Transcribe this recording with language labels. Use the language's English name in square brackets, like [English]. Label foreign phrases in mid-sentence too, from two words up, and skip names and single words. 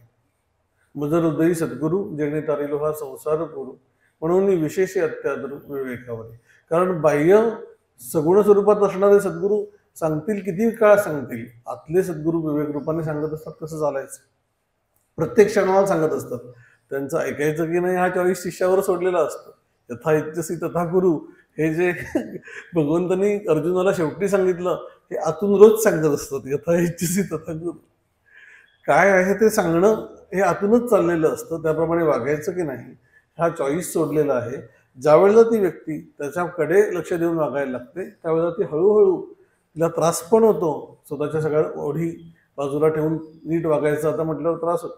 [Marathi] मज हृदयी सद्गुरू जेणे तारिलो हा संसार पुरू, म्हणून विशेष अत्यादर विवेकावर. कारण बाह्य सगुण स्वरूपात असणारे सद्गुरू सांगतील किती काळ सांगतील, आतले सद्गुरू विवेक रूपाने सांगत असतात कसं चालायचं, प्रत्येक क्षणाला सांगत असतात. त्यांचं ऐकायचं की नाही हा चॉईस शिष्यावर सोडलेला असतो [Sanskrit] यथा इच्छसी तथा गुरु, [Marathi] हे जे भगवंतांनी अर्जुनाला शेवटी सांगितलं, हे आतून रोज सांगत असतात, [Sanskrit] यथा इच्छसी तथा गुरु. [Marathi] काय आहे ते सांगणं हे आतूनच चाललेलं असतं, त्याप्रमाणे वागायचं की नाही हा चॉईस सोडलेला आहे. ज्यावेळेला ती व्यक्ती त्याच्याकडे लक्ष देऊन वागायला लागते, त्यावेळेला ती हळूहळू तिला त्रास पण होतो. स्वतःच्या सगळ्या ओढी बाजूला ठेवून नीट वागायचं आता म्हटल्यावर त्रास होतो.